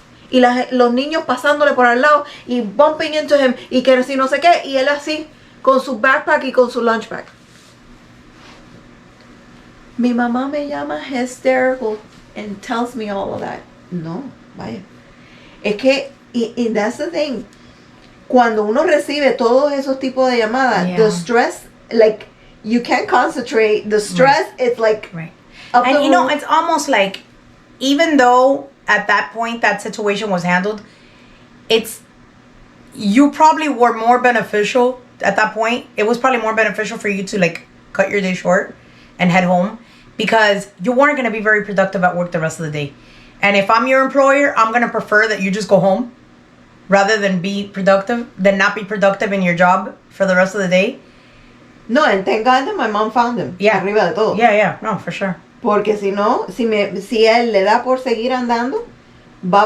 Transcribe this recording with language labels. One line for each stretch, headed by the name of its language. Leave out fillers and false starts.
Spanish: Y los niños pasándole por al lado y
English: bumping into him
Spanish: y que si no sé qué, y él así con su backpack y con su lunch bag. Mi mamá me llama
English: hysterical and tells me all of that.
Spanish: No, vaya. Es que, y
English: that's the thing.
Spanish: Cuando uno recibe todos esos tipos de llamadas,
English: Yeah. the stress, like, you can't concentrate. The stress, it's like, Right. up And the you know, roof. it's almost like, even though at that point that situation was handled, you probably were more beneficial at that point. It was probably more beneficial for you to like cut your day short and head home because you weren't going to be very productive at work the rest of the day. And if I'm your employer, I'm going to prefer that you just go home rather than not be productive in your job for the rest of the day. No, and thank God that my mom found him. Yeah.
Spanish: Arriba de todo.
English: Yeah, no, for sure.
Spanish: Porque si no, si él le da por seguir andando, va